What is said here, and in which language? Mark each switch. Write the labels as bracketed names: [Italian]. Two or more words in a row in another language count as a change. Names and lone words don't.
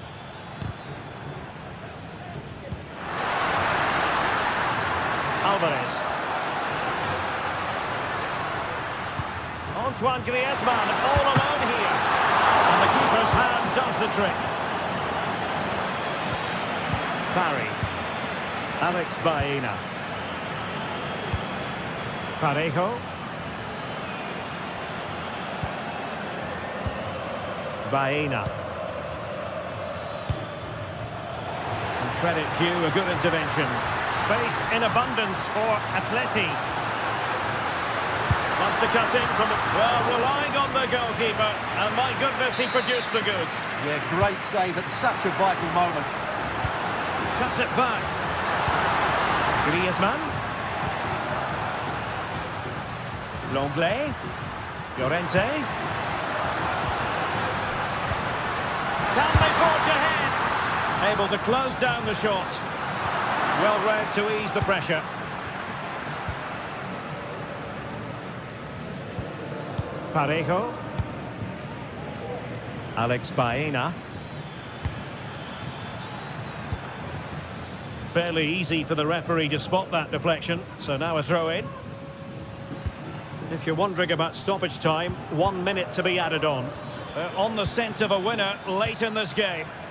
[English] Alvarez. Antoine Griezmann all alone here. And the keeper's hand does the trick. Barry. Alex Baena. Parejo. Baena. And credit due, a good intervention. Space in abundance for Atleti. Wants to cut in from the... Well, relying on the goalkeeper. And my goodness, he produced the goods. Yeah, great save at such a vital moment. Cuts it back. Griezmann. Longley. Llorente. Can they forge ahead? Able to close down the shot. Well read to ease the pressure. Parejo. Alex Baena. Fairly easy for the referee to spot that deflection. So now a throw in. If you're wondering about stoppage time, 1 minute to be added on. On the scent of a winner late in this game.